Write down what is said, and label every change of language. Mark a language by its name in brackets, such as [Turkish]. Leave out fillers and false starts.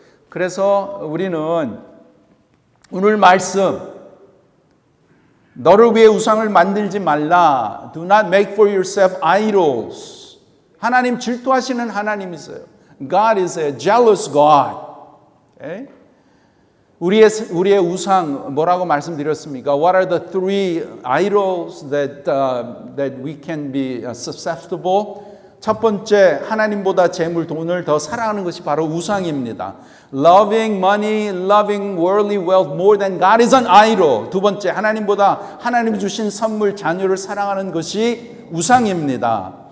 [Korean] 그래서 우리는 오늘 말씀 너를 위해 우상을 만들지 말라. [English] Do not make for yourself idols. [Korean] 하나님 질투하시는 하나님이세요. [English] God is a jealous God. Okay? [Korean] 우리의 우상 뭐라고 말씀드렸습니까? [English] What are the three idols that we can be susceptible? [Korean] 첫 번째, 하나님보다 재물, 돈을 더 사랑하는 것이 바로 우상입니다. [English] Loving money, loving worldly wealth more than God is an idol. [Korean] 두 번째, 하나님보다 하나님이 주신 선물, 자녀를 사랑하는 것이 우상입니다.